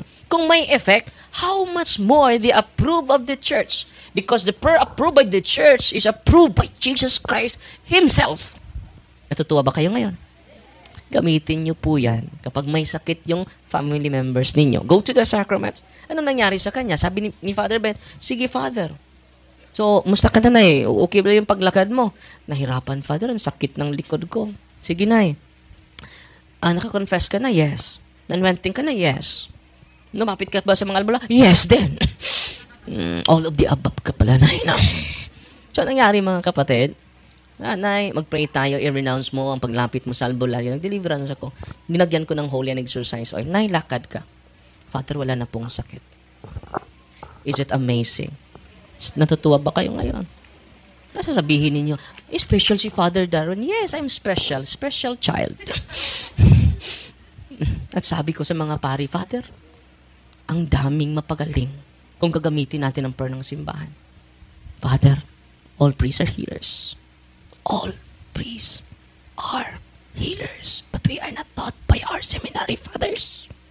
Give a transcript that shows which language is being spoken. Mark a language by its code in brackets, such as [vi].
[en] Kung may effect, how much more the approve of the church? Because the prayer approved by the church is approved by Jesus Christ Himself. [tl] Natutuwa ba kayo ngayon? Gamitin nyo po yan kapag may sakit yung family members ninyo. [en] Go to the sacraments. [tl] Ano nangyari sa kanya? Sabi ni Father Ben, sige Father. So, musta ka na eh? Okay ba yung paglakad mo? Nahirapan Father, ang sakit ng likod ko. Sige na naka-confess ka na? Yes. Nanwenting ka na? Yes. Lumapit ka ba sa mga albularyo? Yes din. [en] All of the above [tl] ka pala, Nay. So, nangyari mga kapatid, Nay, mag-pray tayo, i-renounce mo ang paglapit mo sa albularyo. Nag-deliverance ako. Dinagyan ko ng holy and exercise oil. Nay, lakad ka. Father, wala na pong sakit. [en] Is it amazing? [tl] Natutuwa ba kayo ngayon? Sasabihin ninyo, special si Father Darwin. [en] Yes, I'm special. Special child. [tl] At sabi ko sa mga pari, Father, ang daming mapagaling kung gagamitin natin ang prayer ng simbahan. [en] Father, all priests are healers. All priests are healers. But we are not taught by our seminary fathers.